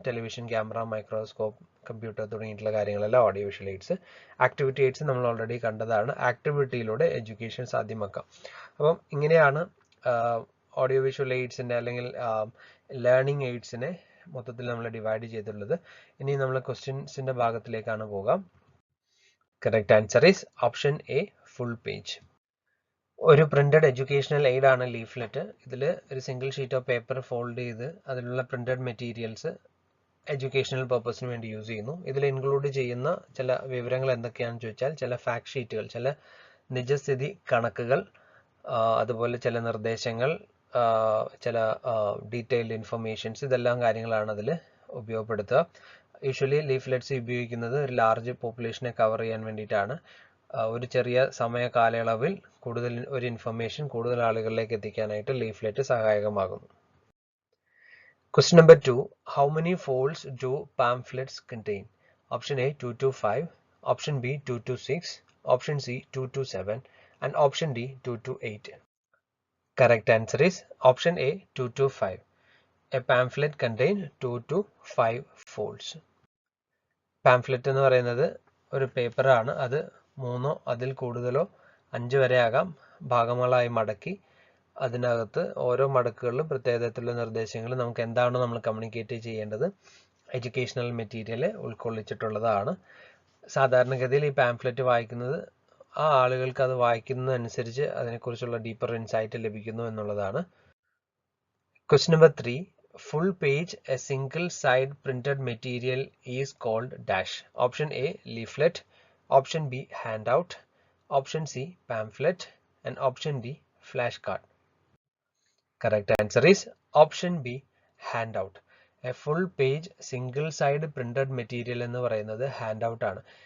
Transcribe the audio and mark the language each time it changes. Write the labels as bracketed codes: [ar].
[ml] Television, camera, microscope, computer തുടങ്ങിയിട്ടുള്ള കാര്യങ്ങളെല്ലാം audio visual AIDS. Activity AIDS നമ്മൾ ഓൾറെഡി കണ്ടതാണ്. ആക്ടിവിറ്റിയിലൂടെ എഡ്യൂക്കേഷൻ സാധ്യമാക്കാം. അപ്പം ഇങ്ങനെയാണ് ഓഡിയോ വിഷ്വൽ എയ്ഡ്സിൻ്റെ അല്ലെങ്കിൽ ലേണിംഗ് എയ്ഡ്സിനെ മൊത്തത്തിൽ നമ്മൾ ഡിവൈഡ് ചെയ്തിട്ടുള്ളത്. ഇനി നമ്മൾ ക്വസ്റ്റ്യൻസിൻ്റെ ഭാഗത്തിലേക്കാണ് പോകാം. [en] Correct answer is option A, full page. [ml] ഒരു പ്രിന്റഡ് എഡ്യൂക്കേഷണൽ എയ്ഡ് ആണ് ലീഫ്ലെറ്റ്. ഇതിൽ ഒരു single sheet of paper fold ചെയ്ത് അതിലുള്ള പ്രിന്റഡ് മെറ്റീരിയൽസ് എഡ്യൂക്കേഷണൽ പർപ്പസിന് വേണ്ടി യൂസ് ചെയ്യുന്നു. ഇതിൽ ഇൻക്ലൂഡ് ചെയ്യുന്ന ചില വിവരങ്ങൾ എന്തൊക്കെയാണെന്ന് ചോദിച്ചാൽ ചില ഫാക്ട് ഷീറ്റുകൾ, ചില നിജസ്ഥിതി കണക്കുകൾ, അതുപോലെ ചില നിർദ്ദേശങ്ങൾ, ചില ഡീറ്റെയിൽഡ് ഇൻഫർമേഷൻസ്, ഇതെല്ലാം കാര്യങ്ങളാണ് അതിൽ ഉപയോഗപ്പെടുത്തുക. യൂഷ്വലി ലീഫ്ലെറ്റ്സ് ഉപയോഗിക്കുന്നത് ഒരു ലാർജ് പോപ്പുലേഷനെ കവർ ചെയ്യാൻ വേണ്ടിയിട്ടാണ്. ഒരു ചെറിയ സമയ കാലയളവിൽ കൂടുതൽ ഒരു ഇൻഫർമേഷൻ കൂടുതൽ ആളുകളിലേക്ക് എത്തിക്കാനായിട്ട് ലീഫ്ലെറ്റ് സഹായകമാകുന്നു. [en] Question number 2. How many folds do pamphlets contain? Option A 2 to 5, option B 2 to 6, option C 2 to 7, and option D 2 to 8. Correct answer is option A 2 to 5. A pamphlet contains 2 to 5 folds. [ml] Pamphlet എന്ന് പറയുന്നത് ഒരു പേപ്പറാണ്. അത് 3 അതിൽ കൂടുതലോ 5 വരെ ആകാം ഭാഗങ്ങളായി മടക്കി അതിനകത്ത് ഓരോ മടക്കുകളിലും പ്രത്യേകതരത്തിലുള്ള നിർദ്ദേശങ്ങൾ നമുക്ക് എന്താണോ നമ്മൾ കമ്മ്യൂണിക്കേറ്റ് ചെയ്യേണ്ടത് എഡ്യൂക്കേഷണൽ മെറ്റീരിയൽ ഉൾക്കൊള്ളിച്ചിട്ടുള്ളതാണ്. സാധാരണഗതിയിൽ ഈ പാംഫ്ലെറ്റ് വായിക്കുന്നത് ആ ആളുകൾക്ക് അത് വായിക്കുന്നതനുസരിച്ച് അതിനെക്കുറിച്ചുള്ള ഡീപ്പർ ഇൻസൈറ്റ് ലഭിക്കുന്നു എന്നുള്ളതാണ്. [en] Question number 3. Full page, a single side printed material is called dash. Option A, leaflet, option B, handout, option C, pamphlet, and option D, flashcard. Correct answer is option B, handout. A full page single side printed material [ml] എന്ന് പറയുന്നത് handout ആണ്.